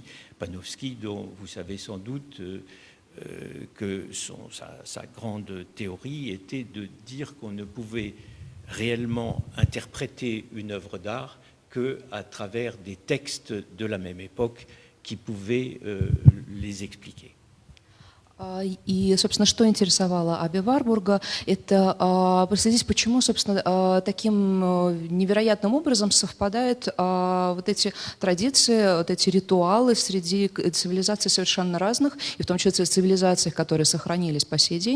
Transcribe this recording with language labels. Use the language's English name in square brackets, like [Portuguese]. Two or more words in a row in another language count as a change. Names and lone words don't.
[French] Panofsky, dont vous savez sans doute que sa grande théorie était de dire qu'on ne pouvait réellement interpréter une œuvre d'art qu'à travers des textes de la même époque qui pouvaient les expliquer. [Russian] И, собственно, что интересовало Аби Варбурга, это проследить, почему, собственно, таким невероятным образом совпадают вот эти традиции, вот эти ритуалы среди цивилизаций совершенно разных, и в том числе цивилизаций, которые сохранились по сей день.